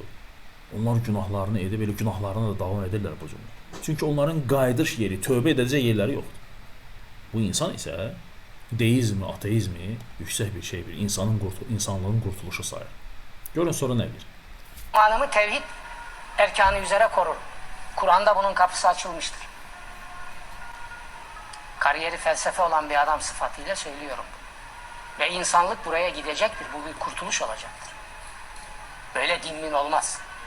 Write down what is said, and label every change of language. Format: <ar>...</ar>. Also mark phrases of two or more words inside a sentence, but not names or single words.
<az>Onlar günahlarını edib, elə günahlarına da davam edirlər bu cür. Çünki onların qayıdış yeri, tövbə edəcək yerləri yoxdur. Bu insan isə deizmi, ateizmi yüksək bir şey bilir. İnsanlığın qurtuluşu sayır. Görün sonra nə bilir?</az> <tr>İmanımı tevhid erkanı üzere korurum. Kur'an'da bunun kapısı açılmıştır. Kariyeri felsefe olan bir adam sıfatıyla söylüyorum. Ve insanlık buraya gidecektir. Bu bir kurtuluş olacaktır. Böyle dinmin olmaz.</tr>